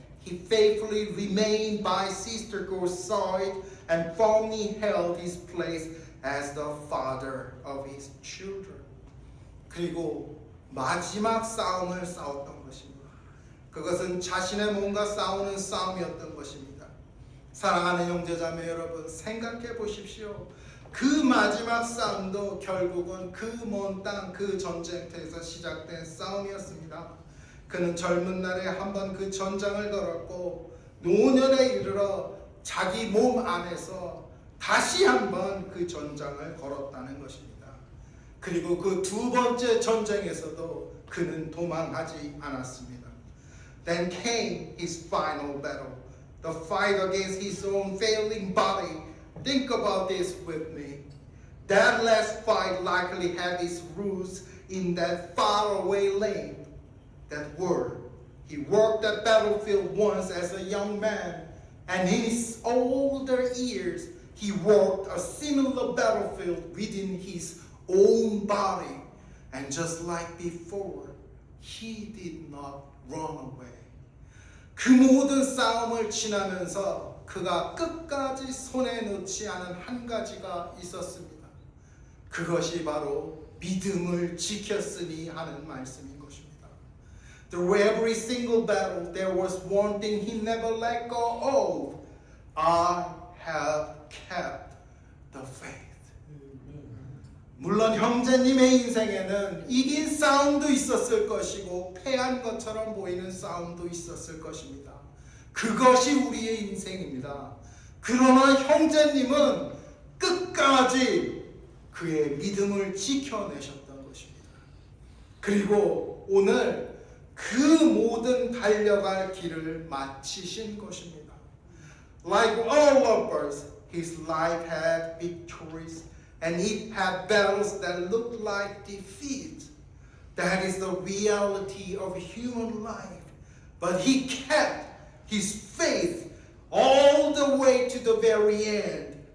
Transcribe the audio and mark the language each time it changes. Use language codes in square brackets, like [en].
[en] He faithfully remained by Sister Go's side and firmly held his place as the father of his children. [ko] 그리고 마지막 싸움을 싸웠던 것입니다. 그것은 자신의 몸과 싸우는 싸움이었던 것입니다. 사랑하는 형제자매 여러분, 생각해 보십시오. 그 마지막 싸움도 결국은 그 먼 땅, 그 전쟁터에서 시작된 싸움이었습니다. 그는 젊은 날에 한번 그 전장을 걸었고 노년에 이르러 자기 몸 안에서 다시 한번 그 전장을 걸었다는 것입니다. 그리고 그 두 번째 전쟁에서도 그는 도망하지 않았습니다. [en] Then came his final battle, the fight against his own failing body. Think about this with me. That last fight likely had its roots in that faraway land, that word. He worked that battlefield once as a young man, and in his older years, he worked a similar battlefield within his own body, and just like before, he did not run away. [ko] 그 모든 싸움을 지나면서 그가 끝까지 손에 놓지 않은 한 가지가 있었습니다. 그것이 바로 믿음을 지켰으니 하는 말씀인 것입니다. [en] Through every single battle, there was one thing he never let go of. I have kept the faith. [ko] 물론 형제님의 인생에는 이긴 싸움도 있었을 것이고 패한 것처럼 보이는 싸움도 있었을 것입니다. 그것이 우리의 인생입니다. 그러나 형제님은 끝까지 그의 믿음을 지켜내셨던 것입니다. 그리고 오늘 그 모든 달려갈 길을 마치신 것입니다. [en] Like all of us, his life had victories. And it had battles that looked like defeat. That is the reality of human life. But he kept his faith all the way to the very end.